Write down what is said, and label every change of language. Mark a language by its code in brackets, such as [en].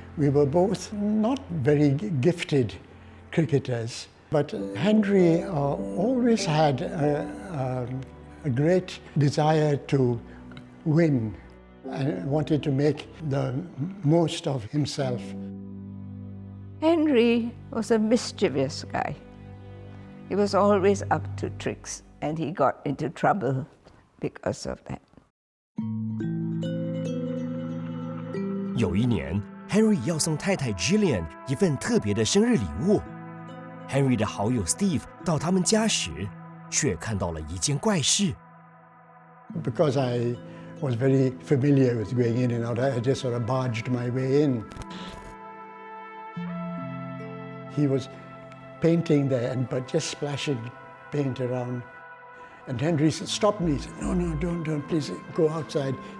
[en] We were both not very gifted cricketers, but Henry always had a great desire to win and wanted to make the most of himself. Henry was a mischievous guy. He was always up to tricks, and he got into trouble because of that. [zh] 有一年 ，Henry 要送太太 Gillian 一份特别的生日礼物。 Henry 的好友 Steve 到他们家时，却看到了一件怪事。 [en] Because I was very familiar with going in and out, I just sort of barged my way in. He was painting there, but just splashing paint around. And Henry stopped me. He said, no, don't, please go outside.